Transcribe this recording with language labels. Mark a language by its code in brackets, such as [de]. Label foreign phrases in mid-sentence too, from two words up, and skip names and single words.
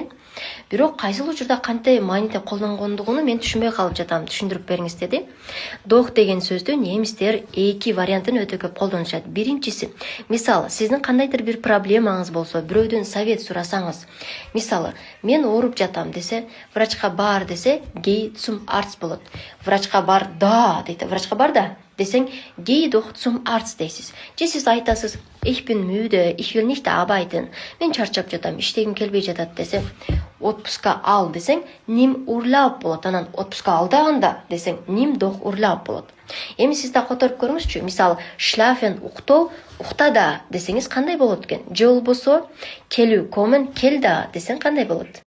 [ky] Бирок кайсыл учурда кантип мааниде колдонгондугуну мен түшүнбөй калып жатам. Түшүндүрүп бериңиз" деди. Дох деген сөздү немистер 2 вариантын өтө көп колдонушат. Биринчиси, мисалы, сиздин кандайдыр бир проблемаңыз болсо, бирөөдөн совет сурасаңыз, мисалы, мен ооруп жатам десе, врачка бар десе, [de] geh zum Arzt болот. [ky] Врачка бар да дейт, врачка бар да десең, [de] geh doch zum Arzt дейсиз. [ky] Же сиз айтасыз, [de] ich bin müde, ich will nicht arbeiten. [ky] Мен чарчап жатам, иштегим келбей жатат десең, отпуска ал десең, [de] nimm Urlaub болот. [ky] Анан отпуска ал дагында десең, [de] nimm doch Urlaub болот. [ky] Эми сиз да которуп көрүңүзчү. Мисалы, schlafen уктоо, укта да десеңиз кандай болот экен? Же болбосо, келүү, kommen, кел да десең кандай болот?